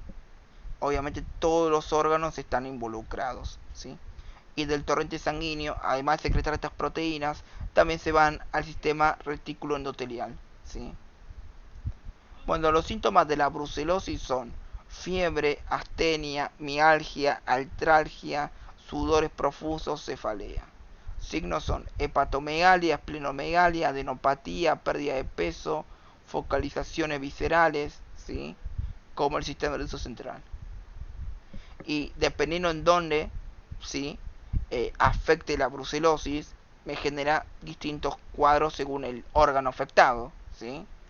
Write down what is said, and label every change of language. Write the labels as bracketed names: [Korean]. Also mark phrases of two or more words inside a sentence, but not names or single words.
[Spanish] Obviamente todos los órganos están involucrados, ¿sí? Y del torrente sanguíneo, además de secretar estas proteínas, también se van al sistema retículo endotelial, ¿sí? Bueno, los síntomas de la brucelosis son fiebre, astenia, mialgia, artralgia, sudores profusos, cefalea. Signos son hepatomegalia, esplenomegalia, adenopatía, pérdida de peso, focalizaciones viscerales, ¿sí? Como el sistema nervioso central. Y dependiendo en dónde, ¿sí? Afecte la brucelosis, me genera distintos cuadros según el órgano afectado, ¿sí?